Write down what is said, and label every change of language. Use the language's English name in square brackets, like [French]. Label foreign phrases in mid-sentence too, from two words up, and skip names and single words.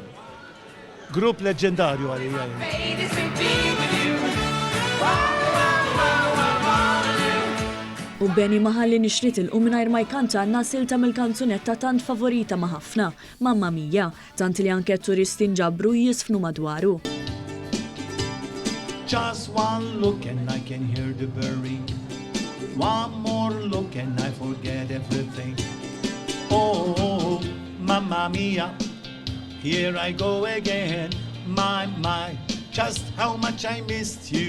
[Maltese] Grupp leġġendarju għalija. U Benny maħalli nixrit il-qu mingħajr ma jkantanna silta mill-kanzunetta tant favorita ma' ħafna, Mamma Mia, tant li anke turisti nġabru jiżfnu madwaru. [English] Just one look and I can hear the bury. One more look and I forget everything. Oh, Mamma Mia, here I go again. My, just how much I missed you.